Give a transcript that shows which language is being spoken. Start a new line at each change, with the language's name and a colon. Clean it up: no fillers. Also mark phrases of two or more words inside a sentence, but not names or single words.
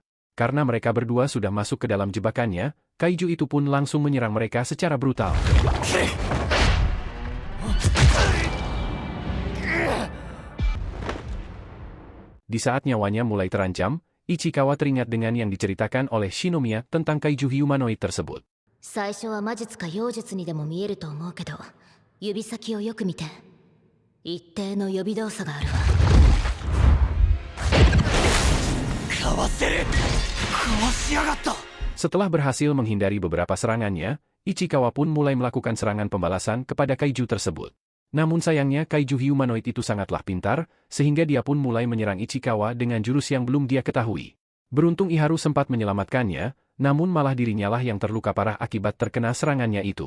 Indonesian: Karena mereka berdua sudah masuk ke dalam jebakannya, kaiju itu pun langsung menyerang mereka secara brutal. Di saat nyawanya mulai terancam, Ichikawa teringat dengan yang diceritakan oleh Shinomiya tentang kaiju humanoid tersebut.
Japanese: 最初は魔術か妖術にでも見えると思うけど、指先をよく見て、一定の予備動作があるわ。かわせる。かわしやがった。
Indonesian: Setelah berhasil menghindari beberapa serangannya, Ichikawa pun mulai melakukan serangan pembalasan kepada kaiju tersebut. Namun sayangnya kaiju humanoid itu sangatlah pintar, sehingga dia pun mulai menyerang Ichikawa dengan jurus yang belum dia ketahui. Beruntung Iharu sempat menyelamatkannya, namun malah dirinya lah yang terluka parah akibat terkena serangannya itu.